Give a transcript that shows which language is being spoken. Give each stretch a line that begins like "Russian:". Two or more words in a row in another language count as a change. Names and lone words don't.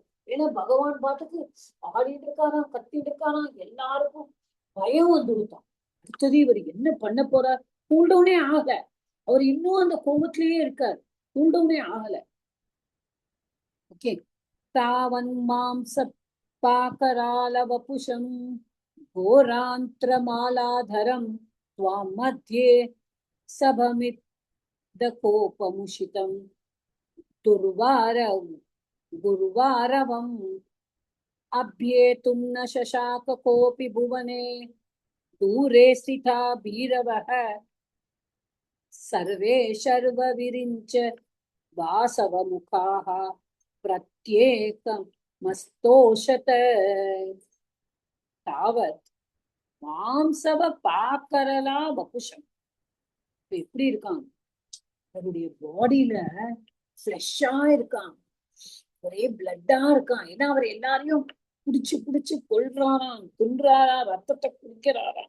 Tamil: ஏன்னா பகவான் பாட்டுக்கு ஆடிட்டு இருக்காராம், கத்திட்டு இருக்காராம், எல்லாருக்கும் பயம் வந்துருத்தான். அடுத்தது இவர் என்ன பண்ண போறார்? கூல்டவுனே ஆகல, அவர் இன்னும் அந்த கோபத்திலேயே இருக்கார், கூல்டவுனே ஆகல.
Sanskrit: ஓகே. तावन् मांस पाकरालवपुषम् घोरान्त्रमालाधरं त्वां मध्ये सभमिदकोपमुषितं दुर्वार गुरुवारवम् अभ्येतुं न शशाक कोऽपि भुवने दूरे स्थिता भीरवः सर्वे शर्वविरिञ्च वासवमुखाः प्रत्येकमस्तोषत तावत् मांसव पाकराला वपुषम्.
Tamil: எப்படி இருக்கான்? அவருடைய பாடியில ஃப்ளெஷ்ஷா இருக்கான், ஒரே பிளட்டா இருக்கான். ஏன்னா அவர் எல்லாரையும் புடிச்சு புடிச்சு கொள்றாராம், துன்றாரா, ரத்தத்தை குடிக்கிறாராம்.